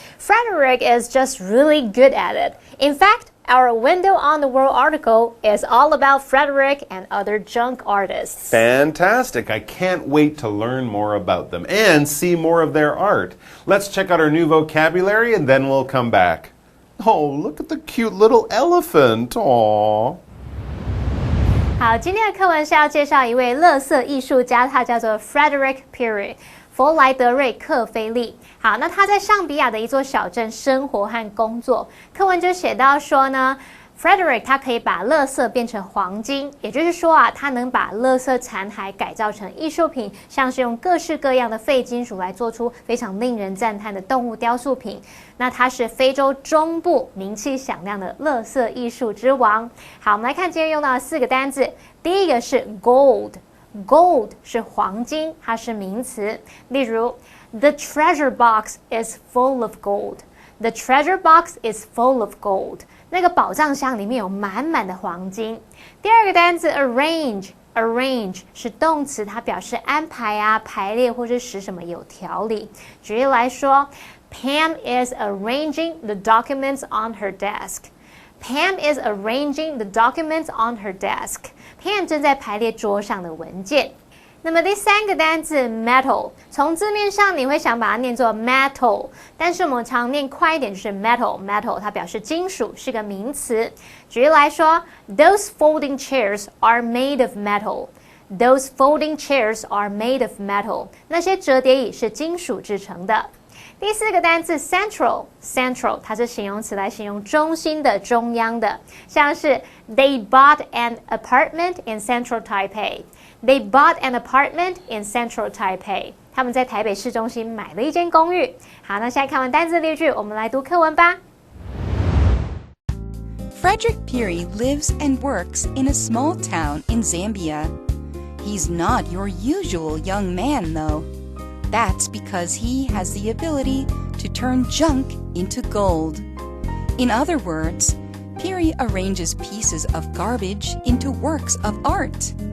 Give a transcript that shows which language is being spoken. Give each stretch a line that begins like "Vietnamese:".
English: Frederick is just really good at it. In fact, our Window on the World article is all about Frederick and other junk artists. Fantastic. I can't wait to learn more about them and see more of their art. Let's check out our new vocabulary and then we'll come back. Oh, look at the cute little elephant. Aww.
Chinese: 好，今天的课文是要介绍一位垃圾艺术家，他叫做 Frederick Peary。佛莱德瑞克菲利。好，那他在上比亚的一座小镇生活和工作。课文就写到说呢 ，Frederick 他可以把垃圾变成黄金，也就是说啊，他能把垃圾残骸改造成艺术品，像是用各式各样的废金属来做出非常令人赞叹的动物雕塑品。那他是非洲中部名气响亮的垃圾艺术之王。好，我们来看今天用到的4个单字，第一个是 gold。Gold 是黄金，它是名词。例如
English: ，The treasure box is full of gold. The treasure box is full of gold.
Chinese: 那个宝藏箱里面有满满的黄金。第二个单词 arrange 是动词，它表示安排啊、排列或是使什么有条理。举例来说
English: ，Pam is arranging the documents on her desk. Pam is arranging the documents on her desk.
Chinese: Pam 正在排列桌上的文件。那么第3个单字 metal， 从字面上你会想把它念作 metal， 但是我们常念快一点就是 metal， 它表示金属，是个名词。举例来说
English: ，Those folding chairs are made of metal. Those folding chairs are made of metal.
Chinese: 那些折叠椅是金属制成的。第4个单字 central， 它是形容词来形容中心的、中央的，像是
English: They bought an apartment in Central Taipei. They bought an apartment in Central Taipei.
Chinese: 他们在台北市中心买了一间公寓。好，那现在看完单字例句，我们来读课文吧。
English: Frederick Peary lives and works in a small town in Zambia. He's not your usual young man, though. That's because he has the ability to turn junk into gold. In other words, Peary arranges pieces of garbage into works of art.